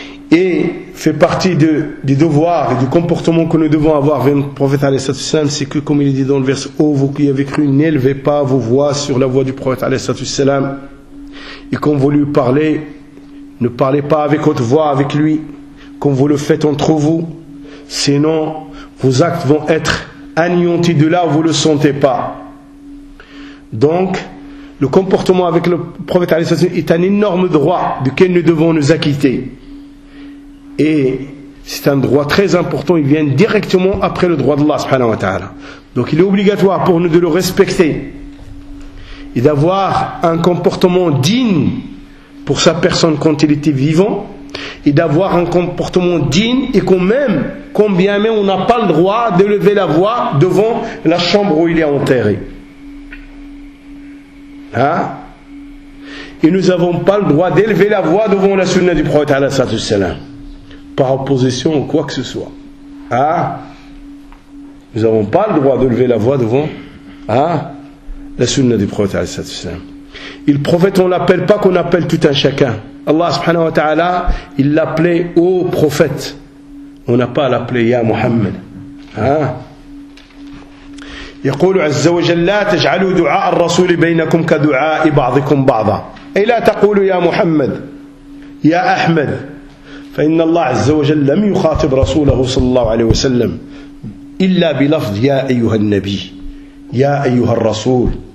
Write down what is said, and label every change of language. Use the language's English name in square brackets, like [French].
[French] et fait partie de, des devoirs et du comportement que nous devons avoir vers le prophète [Arabic] alayhi salatu wasalam, [French] c'est que comme il est dit dans le verset ô vous qui avez cru, n'élevez pas vos voix sur la voix du prophète alayhi salatu wasalam, et quand vous lui parlez ne parlez pas avec haute voix avec lui comme vous le faites entre vous sinon vos actes vont être anéantis de là où vous ne le sentez pas donc le comportement avec le prophète [Arabic] alayhi salatu wasalam, [French] est un énorme droit duquel nous devons nous acquitter Et c'est un droit très important, il vient directement après le droit d'Allah [Arabic] subhanahu wa ta'ala. [French] Donc il est obligatoire pour nous de le respecter et d'avoir un comportement digne pour sa personne quand il était vivant et d'avoir un comportement digne et quand même, combien même on n'a pas le droit de lever la voix devant la chambre où il est enterré. Hein? Et nous n'avons pas le droit d'élever la voix devant la sunna du prophète [Arabic] alayhi salatu wasalam. [French] Par opposition ou quoi que ce soit. Hein? Nous n'avons pas le droit de lever la voix devant la sunna du prophète [Arabic] alayhi salatu wasalam. [French] Et le prophète, on ne l'appelle pas qu'on appelle tout un chacun. Allah [Arabic] subhanahu wa ta'ala, [French] il l'appelait ô prophète. On n'a pas à l'appeler ya Muhammad. Hein? [Arabic] يقول عز وجل لا تجعلوا دعاء الرسول بينكم كدعاء بعضكم بعضا. اي لا تقولوا يا محمد يا احمد فإن الله عز وجل لم يخاطب رسوله صلى الله عليه وسلم إلا بلفظ يا أيها النبي يا أيها الرسول